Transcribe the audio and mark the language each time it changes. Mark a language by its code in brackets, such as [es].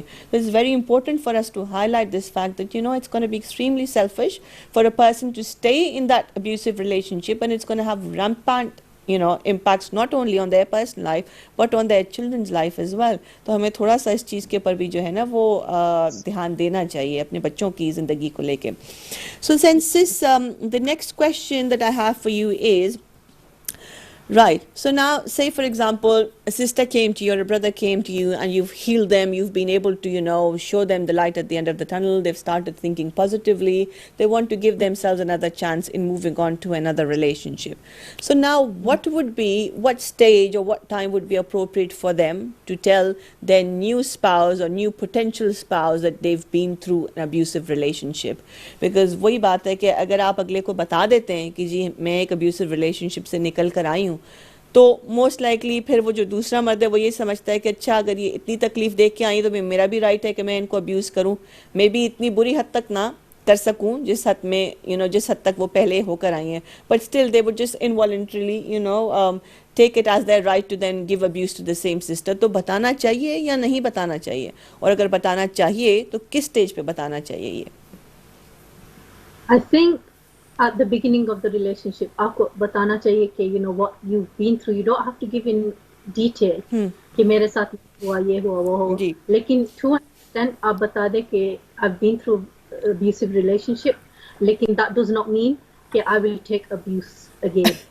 [en] तो it's very important for us to highlight this fact that it's gonna be extremely selfish for a person to stay in that abusive relationship, and it's gonna have rampant impacts not only on their personal life but on their children's life as well. [hi] तो हमें थोड़ा सा इस चीज़ के ऊपर भी जो है ना वो ध्यान देना चाहिए अपने बच्चों की ज़िंदगी को लेके। [en] So since this the next question that I have for you is, right, so now say for example a sister came to you or a brother came to you and you've healed them, you've been able to show them the light at the end of the tunnel, they've started thinking positively, they want to give themselves another chance in moving on to another relationship. So now what stage or what time would be appropriate for them to tell their new spouse or new potential spouse that they've been through an abusive relationship? [hi] Because वही बात है कि अगर आप अगले को बता देते हैं कि जी मैं एक abusive relationship से निकल कर आई हूँ, तो [en] most likely [hi] फिर वो जो दूसरा मर्द है वो ये समझता है कि अच्छा अगर ये इतनी तकलीफ देख के आई तो मेरा भी राइट है कि मैं इनको अब्यूज़ करूं, मे बी इतनी बुरी हद तक ना कर सकूं जिस हद में जिस हद तक वो पहले होकर आई हैं, [en] But still they would just involuntarily take it as their right to then give abuse to the same sister. [hi] तो बताना चाहिए या नहीं बताना चाहिए, और अगर बताना चाहिए तो किस स्टेज पे बताना चाहिए ये? [en] I think at the beginning of the relationship [hi] आपको बताना चाहिए कि [en] what you've been through. You don't have to give in detail [hi] कि मेरे साथ हुआ ये हुआ वो हुआ, [en] लेकिन to an extent आप बता दे कि I've been through abusive relationship, लेकिन that does not mean कि I will take abuse again.